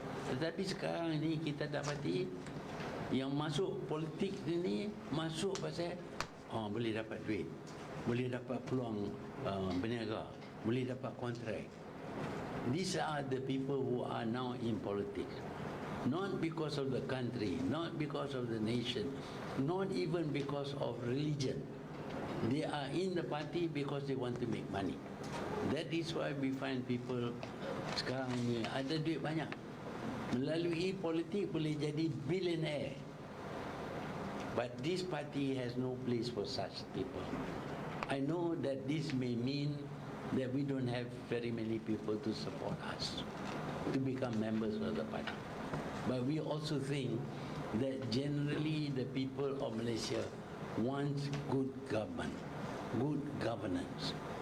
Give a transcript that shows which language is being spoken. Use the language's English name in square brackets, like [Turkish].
[Malay] Tetapi sekarang ini kita dapati yang masuk politik ini masuk pasal boleh dapat duit, boleh dapat peluang berniaga, boleh dapat kontrak. [English] These are the people who are now in politics. Not because of the country, not because of the nation, not even because of religion. They are in the party because they want to make money. That is why we find people [Malay] sekarang ni ada duit banyak. Melalui politik boleh jadi billionaire. [English] But this party has no place for such people. I know that this may mean that we don't have very many people to support us to become members of the party. But we also think that generally the people of Malaysia want good government, good governance.